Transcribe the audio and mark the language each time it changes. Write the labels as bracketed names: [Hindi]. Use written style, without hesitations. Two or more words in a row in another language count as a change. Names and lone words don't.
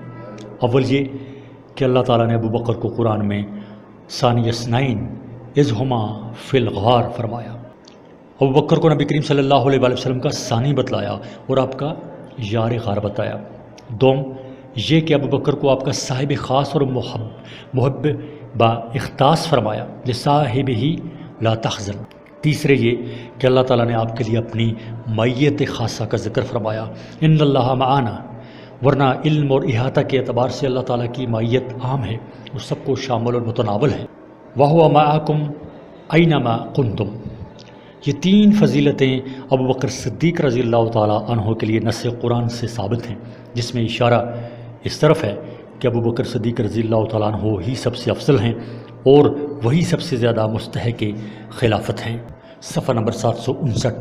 [Urdu] اول یہ کہ اللہ تعالیٰ نے ابوبکر کو قرآن میں [Arabic] ثانی اثنین اذ ہما فی الغار [Urdu] فرمایا، ابوبکر کو نبی کریم [Arabic] صلی اللہ علیہ وآلہ وسلم [Urdu] کا ثانی بتلایا اور آپ کا یار غار بتایا۔ دوم یہ کہ ابوبکر کو آپ کا صاحب خاص اور محب با اختصاص فرمایا، [Arabic] لصاحب ہی لا تحزن۔ [Urdu] تیسرے یہ کہ اللہ تعالیٰ نے آپ کے لیے اپنی معیت خاصہ کا ذکر فرمایا، [Arabic] ان اللہ معانا، [Urdu] ورنہ علم اور احاطہ کے اعتبار سے اللہ تعالیٰ کی معیت عام ہے، وہ سب کو شامل اور متناول ہے۔ [Arabic] وَهُوَ مَعَكُمْ أَيْنَمَا كُنْتُمْ۔ [Urdu] یہ 3 فضیلتیں ابوبکر صدیق [Arabic] رضی اللہ تعالیٰ عنہ [Urdu] کے لیے نص قرآن سے ثابت ہیں، جس میں اشارہ اس طرف ہے کہ ابوبکر صدیق [Arabic] رضی اللہ تعالیٰ عنہ [Urdu] ہی سب سے افضل ہیں اور وہی سب سے زیادہ مستحق خلافت ہیں۔ صفحہ نمبر 759۔